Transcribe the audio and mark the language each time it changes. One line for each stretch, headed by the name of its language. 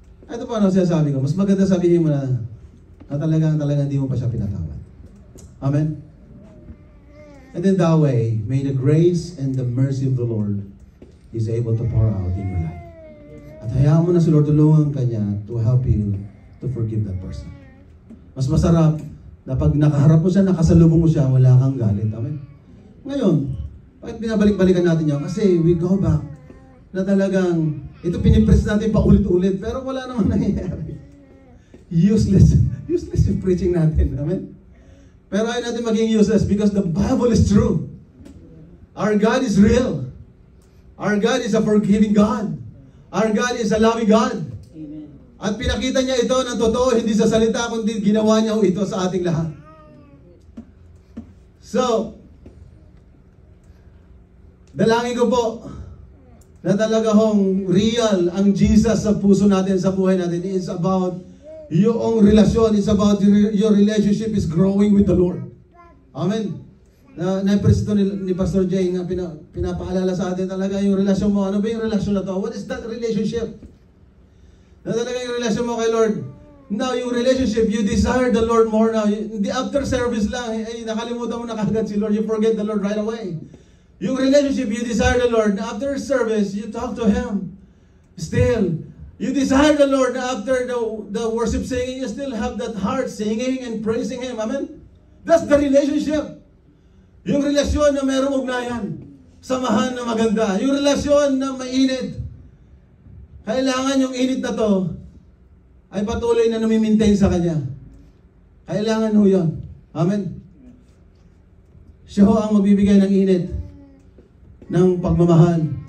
Filipino: Ito pa ano sinasabi ko, mas maganda sabihin mo na talagang hindi mo pa siya pinatawad. Amen?
English: And then that way, may the grace and the mercy of the Lord is able to pour out in your life.
Filipino: At hayaan mo na si Lord, tulungan ka niya
English: to help you to forgive that person.
Filipino: Mas masarap na pag nakaharap mo siya, nakasalubong mo siya, wala kang galit. Amen? Ngayon, bakit binabalik-balikan natin yan? Kasi
English: we go back
Filipino: na talagang ito pinipress natin paulit-ulit pero wala naman nangyayari. Useless Useless yung preaching natin. Amen? Pero ayaw natin maging useless
English: because the Bible is true. Our God is real. Our God is a forgiving God. Our God is a loving God. Amen.
Filipino: At pinakita niya ito ng totoo, hindi sa salita, kundi ginawa niya ito sa ating lahat. So, dalangin ko po na talaga hong real ang Jesus sa puso natin, sa buhay natin.
English: It's about
Filipino: yung relasyon,
English: it's about your relationship is growing with the Lord.
Filipino: Amen. Na-press ito ni Pastor Jay nga pinapaalala sa atin talaga yung relasyon mo. Ano ba yung relasyon na to?
English: What is that relationship?
Filipino: Na talaga yung relasyon mo kay Lord.
English: Now, yung relationship, you desire the Lord more now.
Filipino: Hindi after service lang, nakalimutan mo na kagad si Lord,
English: you forget the Lord right away. Yung relationship, you desire the Lord. After service, you talk to Him. Still, you desire the Lord after the worship singing, you still have that heart singing and praising Him. Amen? That's the relationship.
Filipino: Yung relasyon na mayroong ugnayan. Samahan na maganda. Yung relasyon na mainit. Kailangan yung init na to ay patuloy na nami-maintain sa Kanya. Kailangan ho yun. Amen? Siya ho ang magbibigay ng init ng pagmamahal.